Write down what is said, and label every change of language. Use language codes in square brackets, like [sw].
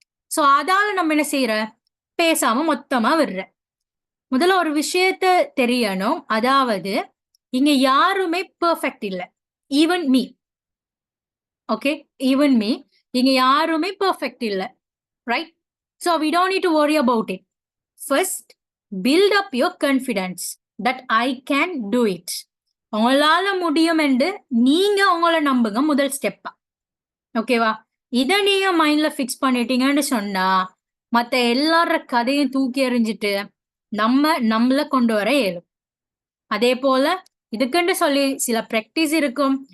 [ta] So அதால நம்ம என்ன செய்யற? பேசாம மொத்தமா விடுற. முதல்ல ஒரு விஷயத்த தெரியணும், அதாவது இங்க யாருமே பெர்ஃபெக்ட் இல்ல. [en] even me, [ta] okay, even me, இங்க யாருமே பெர்ஃபெக்ட் இல்ல, right? [en] So we don't need to worry about it. First, build up your confidence that I can do it. [ta] உங்களால முடியும் என்று நீங்க உங்களை நம்புங்க, முதல் ஸ்டெப்பா. ஓகேவா? இதை நீங்க மைண்ட்ல பிக்ஸ் பண்ணிட்டீங்கன்னு சொன்னா மத்த எல்லார கதையும் தூக்கி எறிஞ்சிட்டு நம்மள கொண்டு வர இயலும். அதே போல இதுக்குன்னு சொல்லி சில பிராக்டிஸ் இருக்கும்.